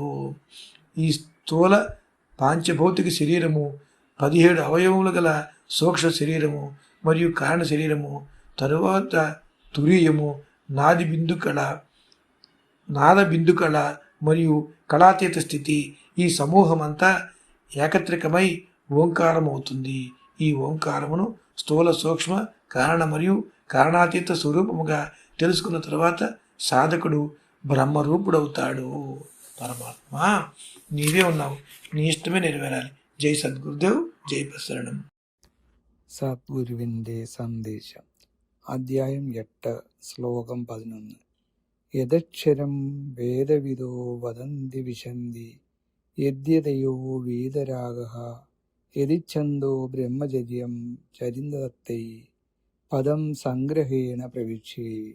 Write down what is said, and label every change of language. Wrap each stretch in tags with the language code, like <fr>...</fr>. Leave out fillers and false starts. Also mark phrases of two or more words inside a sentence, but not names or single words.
<te>ఈ స్థూల పాంచభౌతిక శరీరము, 17 అవయవములు గల సూక్ష్మ శరీరము మరియు కారణ శరీరము, తరువాత తురీయము, నాద బిందుకళ మరియు కళాతీత స్థితి, ఈ సమూహమంతా ఏకత్రికమై ఓంకారమవుతుంది. ఈ ఓంకారమును స్థూల సూక్ష్మ కారణ మరియు కారణాతీత స్వరూపముగా తెలుసుకున్న తర్వాత సాధకుడు బ్రహ్మరూపుడవుతాడు. పరమాత్మ నీవే ఉన్నావు, నీ ఇష్టమే నెరవేరాలి. జై సద్గురుదేవ్, జై ప్రసరణం.</te> <ml>സദ്ഗുരുവിൻ്റെ സന്ദേശം. അധ്യായം 8, ശ്ലോകം 11.</ml> <sa>യദക്ഷരം വേദവിദോ വദന്തി വിശന്തി യദ്യതയോ വീതരാഗഃ യദിച്ഛന്തോ ബ്രഹ്മചര്യം ചരിന്തദത്തൈ പദം സംഗ്രഹേണ പ്രവിശ്യേ.</sa>